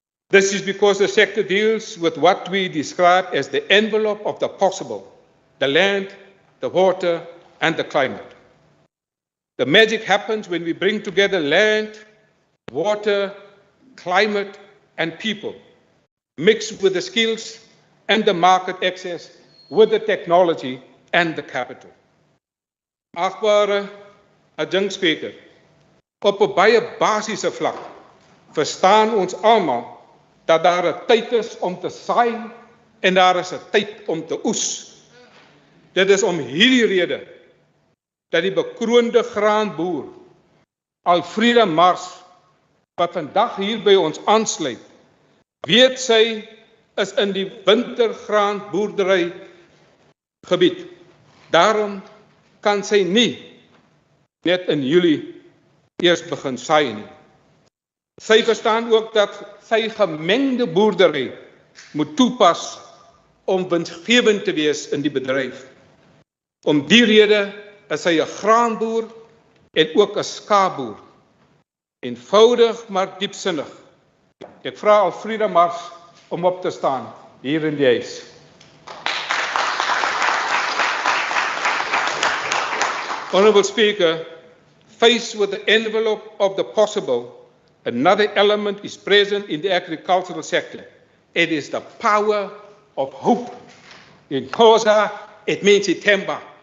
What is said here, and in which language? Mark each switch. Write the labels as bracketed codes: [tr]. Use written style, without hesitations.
[en] This is because the sector deals with what we describe as the envelope of the possible, the land, the water, and the climate. The magic happens when we bring together land, water, climate, and people, mixed with the skills and the market access, with the technology and the capital. [af] Achtbare adjunkspreker, op 'n baie basiese vlak verstaan ons almal dat daar 'n tyd is om te saai en daar is 'n tyd om te oes. Dit is om hierdie rede dat die bekroonde graanboer, Alfreda Mars, wat vandag hier by ons aansluit, weet sy is in die wintergraanboerdery gebied. Daarom kan sy nie net in Julie eers begin saai nie. Sy verstaan ook dat sy gemengde boerdery moet toepas om winsgewend te wees in die bedryf. Om die rede is hy 'n graanboer en ook 'n skaapboer. Eenvoudig maar diepsinnig. Ek vra Alfreda Mars om op te staan hier in die huis. [en] Honourable Speaker, faced with the envelope of the possible, another element is present in the agricultural sector. It is the power of hope. In Xhosa, it means ithemba.